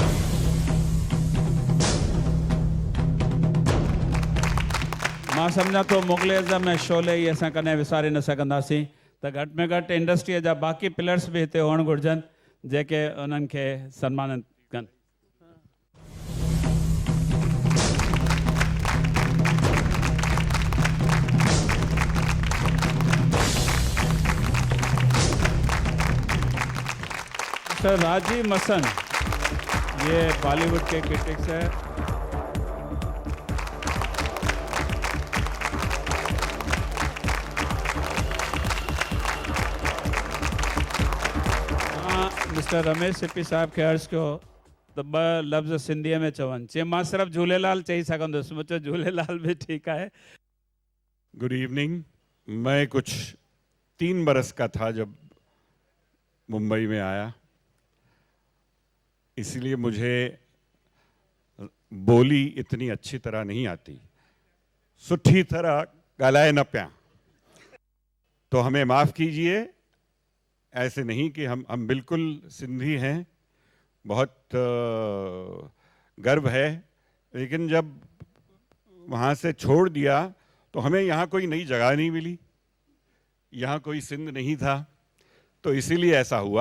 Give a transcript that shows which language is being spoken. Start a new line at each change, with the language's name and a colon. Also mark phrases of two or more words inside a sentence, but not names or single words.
Sindhi: मां सम्झां थो मुग़ल आज़म ऐं शोले ई असां कॾहिं विसारे न सघंदासीं, त घटि में घटि इंडस्ट्रीअ जा बाक़ी पिलर्स बि हिते हुअणु घुरिजनि जेके उन्हनि खे सन्मानित कनि।
Hindi: मिस्टर राजीव मसन, ये बॉलीवुड के क्रिटिक्स है।
Sindhi: मिस्टर रमेश सिप्पी साहब खे अर्ज़ु कयो त ॿ लफ़्ज़ सिंधीअ में चवनि। चई मां सिर्फ़ु झूलेलाल चई सघंदुसि। मूं चयो झूलेलाल
Hindi: भी ठीक है।
English: good evening.
Hindi: मैं कुछ 3 बरस का था जब मुंबई में आया, इसलिए मुझे बोली इतनी अच्छी तरह नहीं आती,
Sindhi: सुठी तरह गालाए न प्या,
Hindi: तो हमें माफ़ कीजिए। ऐसे नहीं कि हम बिल्कुल सिंधी हैं, बहुत गर्व है, लेकिन जब वहाँ से छोड़ दिया तो हमें यहाँ कोई नई जगह नहीं मिली, यहाँ कोई सिंध नहीं था, तो इसीलिए ऐसा हुआ।